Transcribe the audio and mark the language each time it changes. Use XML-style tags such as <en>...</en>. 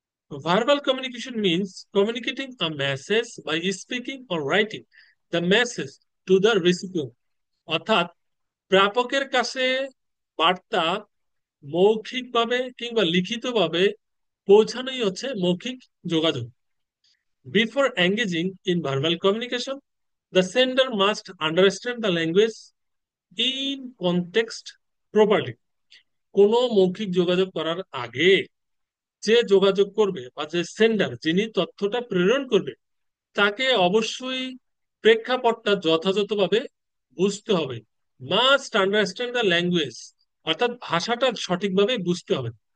<en>Verbal communication means communicating a message by speaking or writing the message to the recipient.</en> <bn>অর্থাৎ প্রাপকের কাছে বার্তা মৌখিকভাবে কিংবা লিখিতভাবে পৌঁছানোই হচ্ছে মৌখিক যোগাযোগ।</bn> <en>Before engaging in verbal communication, the sender must understand the language in context properly.</en> <bn>কোনো মৌখিক যোগাযোগ করার আগে যে যোগাযোগ করবে বা যে সেন্ডার, যিনি তথ্যটা প্রেরণ করবে, তাকে অবশ্যই প্রেক্ষাপটটা যথাযথভাবে বুঝতে হবে।</bn> <en>must understand the language,</en> <bn>অর্থাৎ ভাষাটা সঠিকভাবে বুঝতে হবে।</bn>